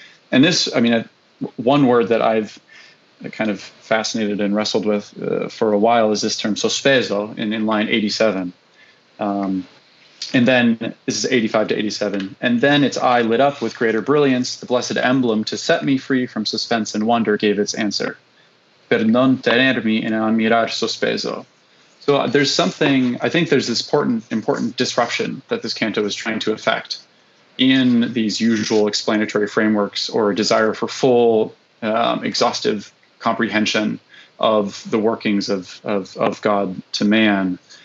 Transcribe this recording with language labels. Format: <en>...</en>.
<en>And this, one word that I've kind of fascinated and wrestled with for a while is this term sospeso in line 87. And then this is 85 to 87. And then its eye lit up with greater brilliance. The blessed emblem to set me free from suspense and wonder gave its answer.</en> <it>Per non tenermi in admirar sospeso.</it> <en>So there's something, I think there's this important disruption that this canto is trying to effect in these usual explanatory frameworks, or a desire for full, exhaustive comprehension of the workings of God to man.</en>